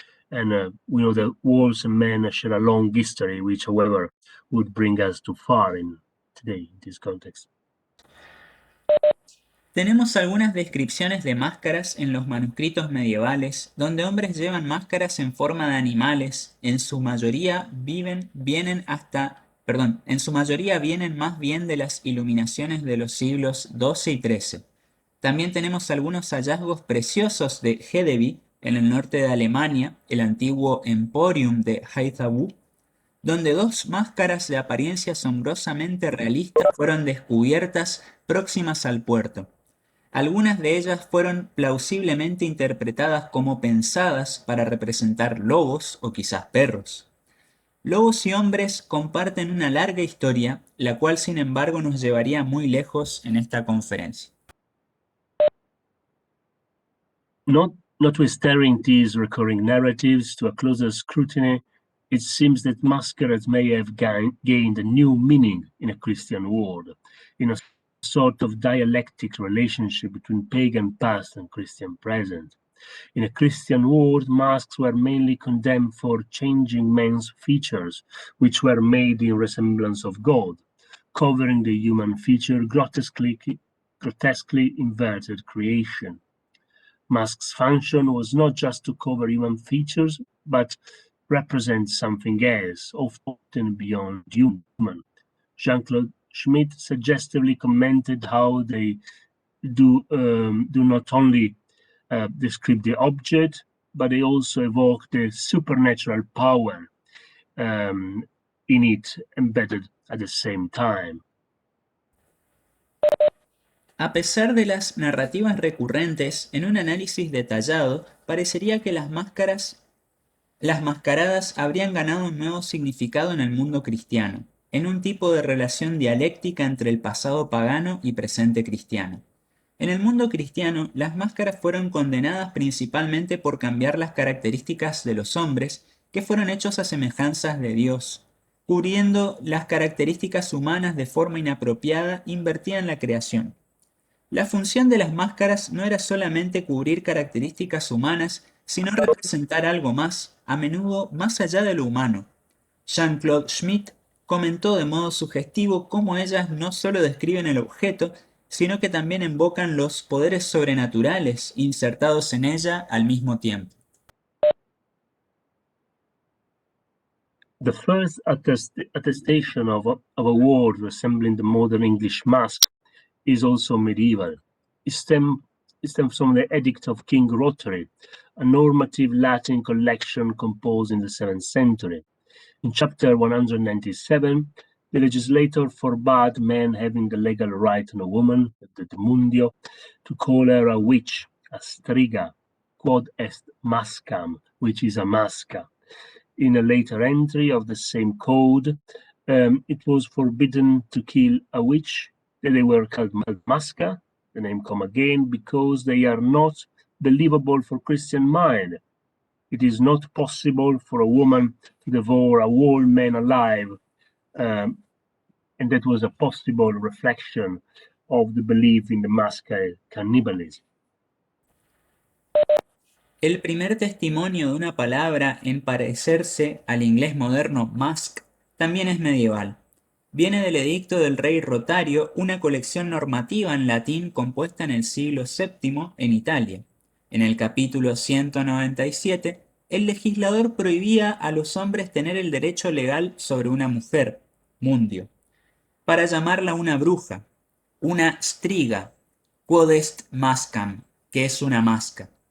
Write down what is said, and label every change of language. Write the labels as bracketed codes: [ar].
[en] And we know that wolves and men share a long history, which, however, would bring us too far today in this context. [es] Tenemos algunas descripciones de máscaras en los manuscritos medievales, donde hombres llevan máscaras en forma de animales, en su mayoría vienen más bien de las iluminaciones de los siglos XII y XIII. También tenemos algunos hallazgos preciosos de Hedeby, en el norte de Alemania, el antiguo Emporium de Haithabu, donde dos máscaras de apariencia asombrosamente realista fueron descubiertas próximas al puerto. Algunas de ellas fueron plausiblemente interpretadas como pensadas para representar lobos o quizás perros. Lobos y hombres comparten una larga historia, la cual sin embargo nos llevaría muy lejos en esta conferencia. [en] Notwithstanding these recurring narratives, to a closer scrutiny, it seems that masquerades may have gained a new meaning in a Christian world, in a sort of dialectic relationship between pagan past and Christian present. In a Christian world, masks were mainly condemned for changing men's features, which were made in resemblance of God, covering the human feature grotesquely inverted creation. Masks' function was not just to cover human features, but represent something else, often beyond human. Jean-Claude Schmitt suggestively commented how they do not only describe the object, but they also evoke the supernatural power in it embedded at the same time. [es] A pesar de las narrativas recurrentes, en un análisis detallado, parecería que las mascaradas habrían ganado un nuevo significado en el mundo cristiano, en un tipo de relación dialéctica entre el pasado pagano y presente cristiano. En el mundo cristiano, las máscaras fueron condenadas principalmente por cambiar las características de los hombres, que fueron hechos a semejanzas de Dios, cubriendo las características humanas de forma inapropiada, invertida en la creación. La función de las máscaras no era solamente cubrir características humanas, sino representar algo más, a menudo más allá de lo humano. Jean-Claude Schmitt comentó de modo sugestivo cómo ellas no solo describen el objeto, sino que también invocan los poderes sobrenaturales insertados en ella al mismo tiempo. [en] The first attestation of a word resembling the modern English mask is also medieval. It stems stems from the Edict of King Rotary, a normative Latin collection composed in the 7th century. In chapter 197, the legislator forbade men having the legal right on a woman, the mundio, to call her a witch, a striga, [la] quod est mascam, [en] which is a masca. In a later entry of the same code, it was forbidden to kill a witch. They were called masca, the name come again, because they are not believable for Christian mind. It is not possible for a woman to devour a whole man alive, and that was a possible reflection of the belief in the masca cannibalism. [es] El primer testimonio de una palabra en parecerse al inglés moderno mask también es medieval. Viene del edicto del rey Rotario, una colección normativa en latín compuesta en el siglo VII en Italia. En el capítulo 197, el legislador prohibía a los hombres tener el derecho legal sobre una mujer, mundio, para llamarla una bruja, una striga, [la] quod est mascam, [es] que es una masca.